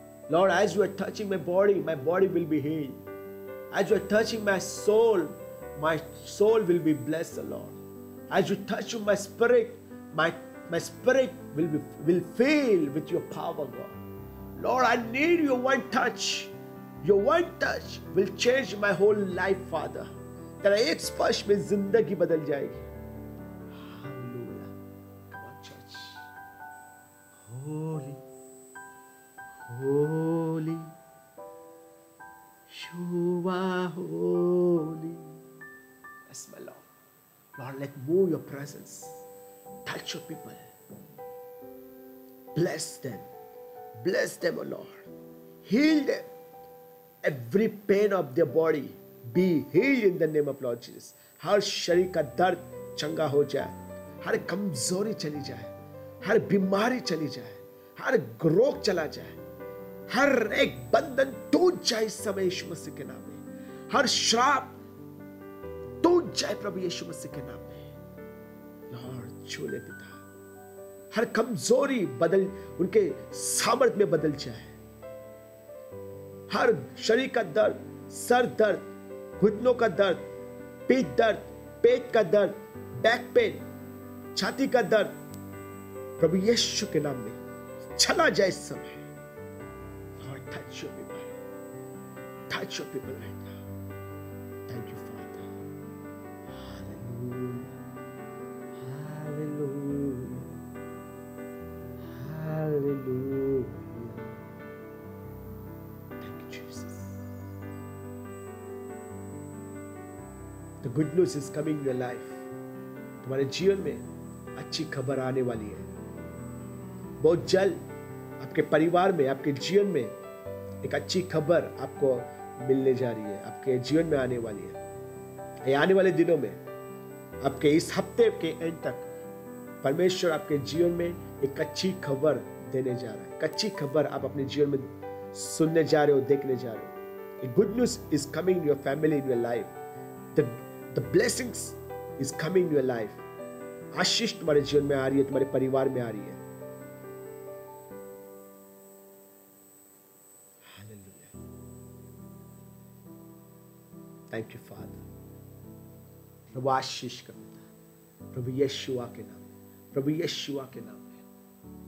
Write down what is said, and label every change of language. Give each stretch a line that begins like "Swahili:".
English: Lord, as you are touching my body will be healed. As you are touching my soul will be blessed, Lord. As you touch my spirit, my spirit will fill with your power, God. Lord, I need your one touch. Your one touch will change my whole life, Father.
Hindi: तेरा एक स्पर्श में जिंदगी बदल जाएगी।
English: Hallelujah. Come on, church. Holy, holy, you are holy. Yes, my Lord. Lord, let move your presence. Touch your people. Bless them. Bless them, O Lord. Heal them. Every pain of their body be healed in the name of Lord Jesus.
Hindi: हर शरीर का दर्द चंगा हो जाए, हर कमजोरी चली जाए, हर बीमारी चली जाए, हर रोग चला जाए, हर एक बंधन टूट जाए इस समय यीशु मसीह के नाम में। हर श्राप टूट जाए प्रभु यीशु मसीह के नाम में। लॉर्ड छूले पिता, हर कमजोरी बदल, उनके सामर्थ्य में बदल जाए। हर शरीर का दर्द, सर दर्द, घुटनों का दर्द, पीठ दर्द, पेट का दर्द, बैक पेन, छाती का दर्द, प्रभु यीशु के नाम में चला जाए इस समय।
English: Lord, touch your people. Touch your people right now. Thank you, Father. Hallelujah. Hallelujah. Hallelujah. Thank you, Jesus. The good news is coming in your life.
Hindi: तुम्हारे जीवन में अच्छी खबर आने वाली है। बहुत जल्द आपके परिवार में, आपके जीवन में एक अच्छी खबर आपको मिलने जा रही है, आपके जीवन में आने वाली है। ये आने वाले दिनों में, आपके इस हफ्ते के एंड तक परमेश्वर आपके जीवन में एक अच्छी खबर देने जा रहा है। एक अच्छी खबर आप अपने जीवन में सुनने जा रहे हो, देखने जा रहे हो।
English: A good news is coming in your family, in your life. The blessings is coming in your life.
Hindi: आशीष तुम्हारे जीवन में आ रही है, तुम्हारे परिवार में आ रही है।
English: Hallelujah. Thank you, Father.
Hindi: प्रभु आशीष कर देता, प्रभु यीशुआ के नाम में, प्रभु यीशुआ के नाम में।